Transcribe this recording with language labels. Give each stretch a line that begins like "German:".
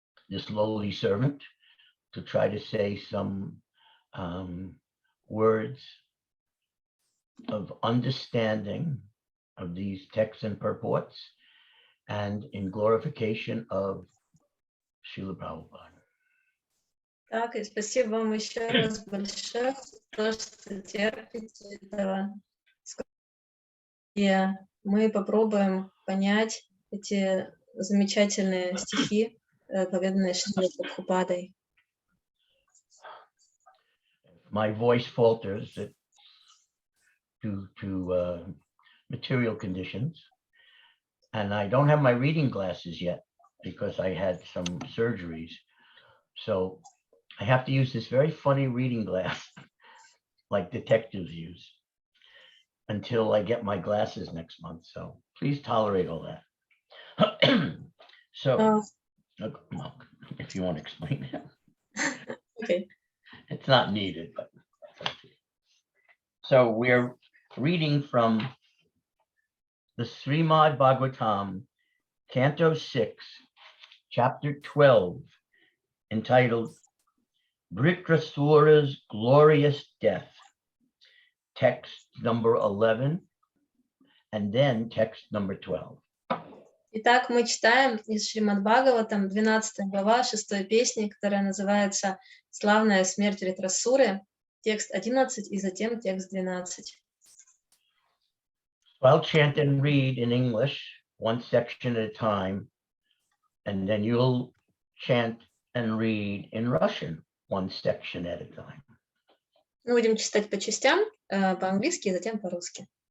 English: this lowly servant to try to say some words of understanding of these texts and purports and in glorification of Srila Prabhupada.
Russian: Так, и спасибо вам еще раз большое за то, что терпите этого. И мы попробуем понять эти замечательные стихи, поведанные Шрилой Прабхупадой.
English: My voice falters due to material conditions, and I don't have my reading glasses yet because I had some surgeries. So I have to use this very funny reading glass like detectives use until I get my glasses next month. So please tolerate all that. So if you want to explain that. Okay. It's not needed, but so we're reading from the Srimad Bhagavatam, Canto 6, Chapter 12, entitled Vritrasura's Glorious Death, text number 11, and then text number 12.
Russian: Итак, мы читаем из Шримад Бхагаватам, 12 глава, 6 песни, которая называется «Славная смерть Вритрасуры», текст 11 и затем текст 12.
English: I'll chant and read in English, one section at a time, and then you'll chant and read in Russian, one section at a time.
Russian: Мы будем читать по частям, по-английски и затем по-русски.